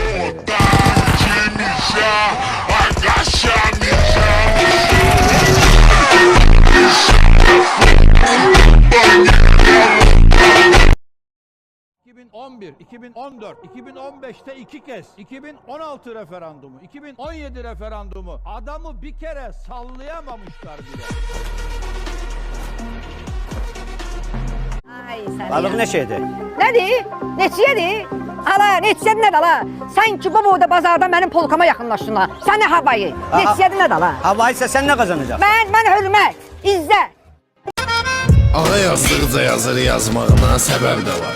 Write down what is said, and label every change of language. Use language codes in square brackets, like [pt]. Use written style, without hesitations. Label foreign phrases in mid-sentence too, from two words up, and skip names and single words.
[tr] ...2011, 2014, 2015'te 2 kez, 2016 referandumu, 2017 referandumu adamı bir kere sallayamamışlar bile. Balık ne şeydi? [az] Nədir? Neçiyədir? Hala, neçiyədir nədir hala? Sən ki bu boyda bazarda mənim polkama yaxınlaşdın ha. Sən nə havayı? Neçiyədir nədir hala? [tr] Havayı ise sen ne kazanacaksın? [az] Mən hörmət, izzət. Ağa yazdıqca yazır yazmağına səbəb də var.